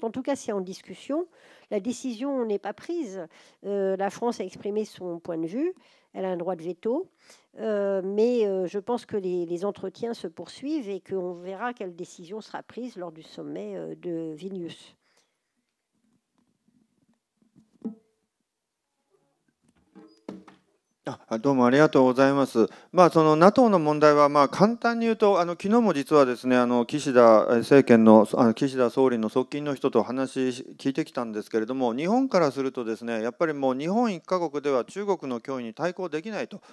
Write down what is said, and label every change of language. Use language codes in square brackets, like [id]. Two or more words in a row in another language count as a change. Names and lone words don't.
[fr] En tout cas, c'est en discussion. La décision n'est pas prise. La France a exprimé son point de vue. Elle a un droit de veto. Mais je pense que les entretiens se poursuivent et qu'on verra quelle décision sera prise lors du sommet de Vilnius. [ja] どうもありがとうございます。その NATO の問題は簡単に言うと昨日も実はですね岸田政権の岸田総理の側近の人と話聞いてきたんですけれども、日本からするとですねやっぱりもう日本一カ国では中国の脅威に対抗できないと。